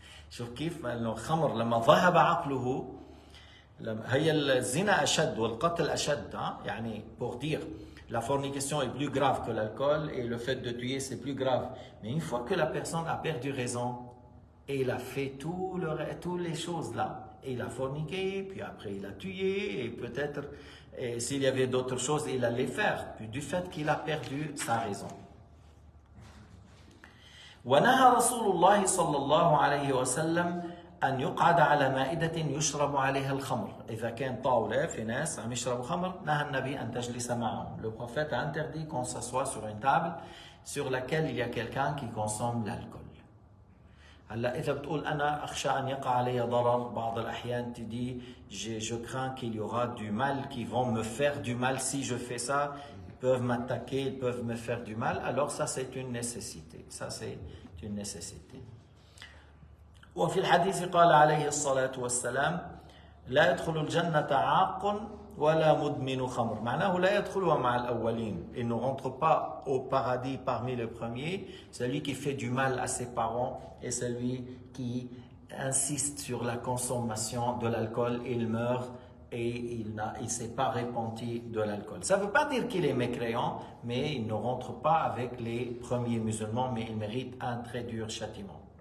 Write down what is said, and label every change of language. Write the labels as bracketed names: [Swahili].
[Arabic] شوف كيف الخمر لما ذهب عقله هي الزنا أشد والقتل أشد يعني [French] pour dire la fornication est plus grave que l'alcool et le fait de tuer c'est plus grave. Mais une fois que la personne a perdu raison et il a fait toutes les choses là, et il a forniqué, puis après il a tué et peut-être s'il y avait d'autres choses il allait faire du fait qu'il a perdu sa raison. [Arabic] ونهى رسول الله صلى الله عليه وسلم أن يقعد على مائدة يشرب عليها الخمر. إذا كان طاولة في ناس عم يشربوا خمر نهى النبي أن تجلس معهم. [French] Le prophète a interdit qu'on s'assoie sur une table sur laquelle il y a quelqu'un qui consomme l'alcool. [Arabic] هلا إذا بتقول أنا أخشى أن يقع علي ضرر بعض الأحيان تدي [French] je crains qu'il y aura du mal qui vont me faire du mal si je fais ça. Ils peuvent m'attaquer, ils peuvent me faire du mal. Alors ça c'est une nécessité. Ça c'est une nécessité. [Arabic] وفي الحديث قال عليه الصلاة والسلام لا يدخل الجنة عاق ولا مدمن خمر. معناه لا يدخلها مع الأولين. [French] Il ne rentre pas au paradis parmi les premiers. Celui qui fait du mal à ses parents et celui qui insiste sur la consommation de l'alcool, il meurt et il ne s'est pas repenti de l'alcool. Ça ne veut pas dire qu'il est mécréant, mais il ne rentre pas avec les premiers musulmans, mais il mérite un très dur châtiment.